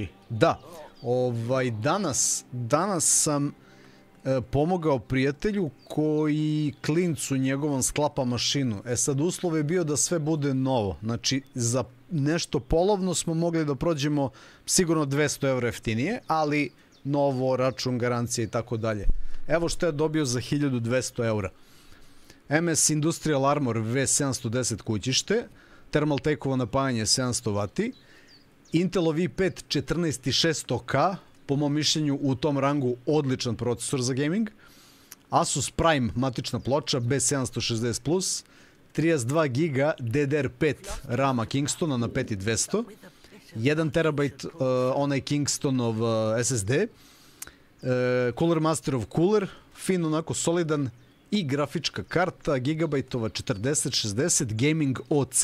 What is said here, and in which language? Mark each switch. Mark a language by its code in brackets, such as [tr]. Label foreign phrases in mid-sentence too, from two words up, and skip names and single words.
[sr] Da, danas sam pomogao prijatelju koji klincu njegovom sklapa mašinu. Sad uslov je bio da sve bude novo. Znači, za nešto polovno smo mogli da prođemo sigurno 200 € jeftinije, ali novo, račun, garancija i tako dalje. Evo što je dobio za 1200 €. MS Industrial Armor V710 kućište, thermal take-ovo napajanje 700 W, Intelov i5 14600K, po mom mišljenju u tom rangu odličan procesor za gaming, Asus Prime matična ploča B760+, 32 GB DDR5 RAM-a Kingstona na 5200, 1 TB onaj Kingstonov SSD, Cooler Masterov cooler, fin onako solidan, i grafička karta gigabajtova 4060 Gaming OC.